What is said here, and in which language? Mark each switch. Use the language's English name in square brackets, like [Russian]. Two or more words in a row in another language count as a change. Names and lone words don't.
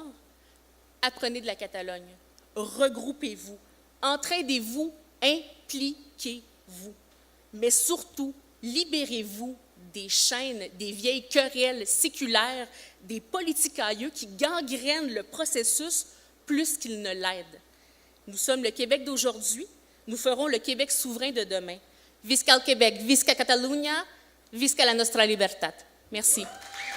[French] Apprenez de la Catalogne, regroupez-vous, entraidez-vous, impliquez-vous, mais surtout, libérez-vous des chaînes, des vieilles querelles séculaires, des politicailleux qui gangrènent le processus plus qu'ils ne l'aident. Nous sommes le Québec d'aujourd'hui, nous ferons le Québec souverain de demain. [Catalan] Visca el Québec, visca Catalunya, visca la nostra libertat. [French] Merci.